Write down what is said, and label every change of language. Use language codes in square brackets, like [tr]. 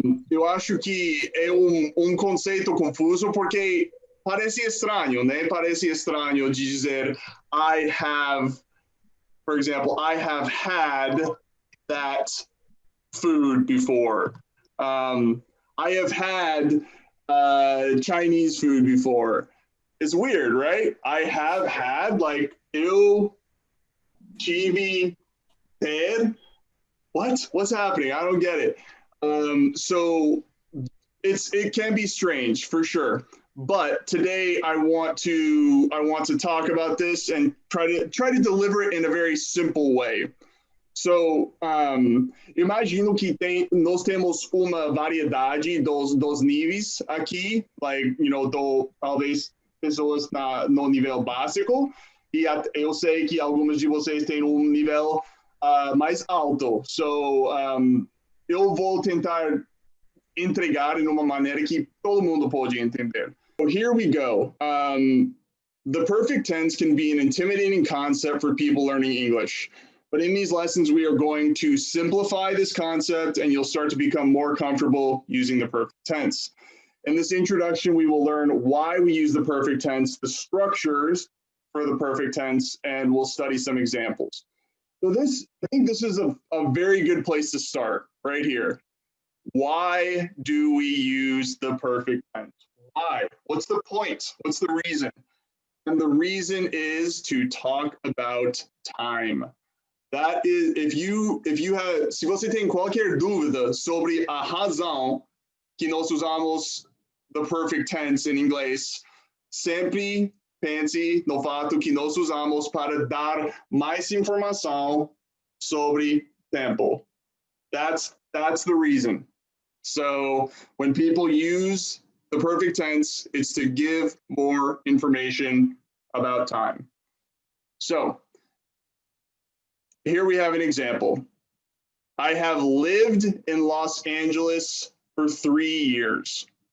[pt] Eu acho que é um conceito confuso porque parece estranho, né? Parece estranho de dizer [en] I have, for example, I have had that food before. I have had Chinese food before. It's weird, right? I have had, like, [pt] eu tive ter. [en] What's happening? I don't get it. So it can be strange for sure. But today I want to talk about this and try to deliver it in a very simple way. So, [pt] imagino que nós temos uma variedade dos níveis aqui, [en] like, [pt] talvez pessoas no nível básico, e eu sei que algumas de vocês têm nível mais alto. [en] So, [pt] eu vou tentar entregar em uma maneira que todo mundo pode entender. [en] So here we go. The perfect tense can be an intimidating concept for people learning English. But in these lessons, we are going to simplify this concept and you'll start to become more comfortable using the perfect tense. In this introduction, we will learn why we use the perfect tense, the structures for the perfect tense, and we'll study some examples. So I think this is a very good place to start right here. Why do we use the perfect tense? Why? What's the point? What's the reason? And the reason is to talk about time. That is, [pt] se você tem qualquer dúvida sobre a razão que nós usamos [en] the perfect tense [pt] em inglês, sempre pense no fato que nós usamos para dar mais informação sobre tempo. [en] That's the reason. So when people use the perfect tense, it's to give more information about time. So here we have an example. I have lived in Los Angeles for 3 years.